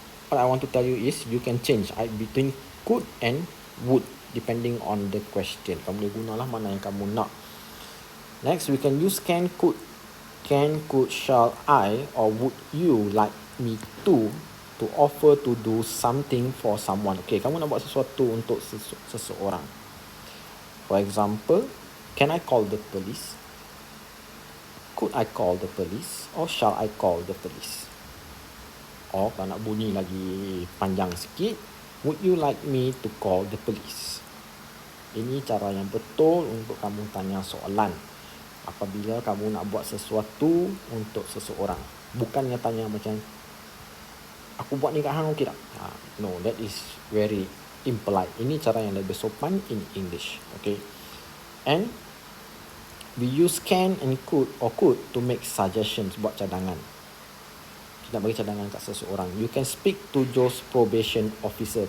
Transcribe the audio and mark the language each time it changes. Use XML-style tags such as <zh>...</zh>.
<en>What I want to tell you is you can change between could and would depending on the question.</en> <ms>Kamu boleh gunalah mana yang kamu nak. Next, we can use can, could.</ms> <en>Can, could, shall I, or would you like me to offer to do something for someone.</en> <ms>Okay, kamu nak buat sesuatu untuk seseorang.</ms> <en>For example, can I call the police? Could I call the police? Or shall I call the police? Or kalau nak bunyi lagi panjang sikit, would you like me to call the police?</en> <ms>Ini cara yang betul untuk kamu tanya soalan apabila kamu nak buat sesuatu untuk seseorang. Bukannya tanya macam, aku buat ni kat hang okey tak?</ms> <en>No, that is very impolite.</en> <ms>Ini cara yang lebih sopan in English.</ms> <en>Okay. And we use can and could or could to make suggestions, buat cadangan. Kita nak bagi cadangan kat seseorang. You can speak to those probation officer.</en>